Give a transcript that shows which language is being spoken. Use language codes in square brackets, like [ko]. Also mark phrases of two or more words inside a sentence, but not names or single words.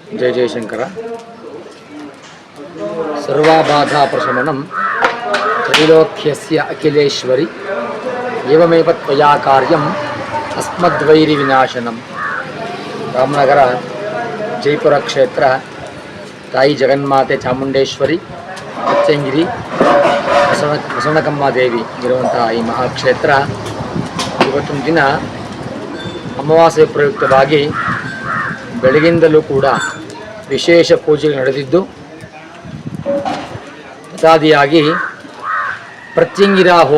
[sa] जय जयशंकर सर्वाबाधा प्रशमनं त्रैलोक्यस्य अखिलेश्वरी एवमेव त्वया कार्यम् अस्मद्वैरि विनाशनम। [kn] ರಾಮನಗರ ಜಯಪುರ ಕ್ಷೇತ್ರ ತಾಯಿ ಜಗನ್ಮಾತೆ ಚಾಮುಂಡೇಶ್ವರಿ ಪಚ್ಚಂಗಿರಿ ಬಸವನಕಮ್ಮ ದೇವಿ ಇರುವಂತಹ ಈ ಮಹಾಕ್ಷೇತ್ರ ಇವತ್ತಿನ ದಿನ ಅಮಾವಾಸ್ಯೆ ಪ್ರಯುಕ್ತವಾಗಿ ಬೆಳಗಿಂದಲೂ ಕೂಡ ವಿಶೇಷ ಪೂಜೆಗಳು ನಡೆದಿದ್ದು, ಪ್ರಸಾದಿಯಾಗಿ ಪ್ರತ್ಯಂಗಿರಾ